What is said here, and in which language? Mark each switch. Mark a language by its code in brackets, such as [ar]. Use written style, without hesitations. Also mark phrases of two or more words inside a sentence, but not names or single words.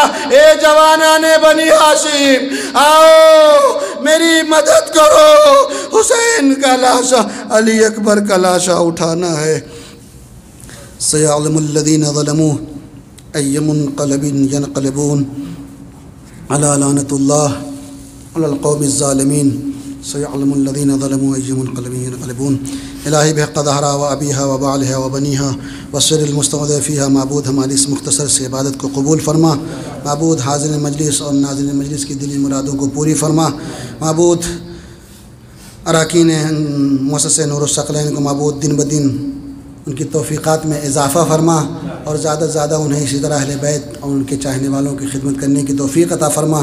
[hi] ए जवाना ने बनी हाशिम, आओ मेरी मदद करो, हुसैन का लाशा, अली अकबर का लाशा उठाना है। [ar] سيعلم الذين ظلموا أي منقلب ينقلبون ألا لعنة الله على القوم الظالمين. سيعلم الذين ظلموا أي منقلب ينقلبون. إلهي بحق الزهراء وأبيها وبعلها وبنيها والسر المستودع فيها. [hi] माबूद हमारी इस मुख्तसर से इबादत को कबूल फरमा। माबूद हाज़िर मजलिस और नाज़िर मजलिस की दिली मुरादों को पूरी फरमा। माबूद अराकीन मुअस्ससा नूरुस सकलैन को माबूद दिन ब दिन उनकी तौफ़ीक़ात में इजाफ़ा फरमा और ज़्यादा से ज़्यादा उन्हें इसी तरह अहले बैत और उनके चाहने वालों की खिदमत करने की तौफ़ीक़ अता फरमा।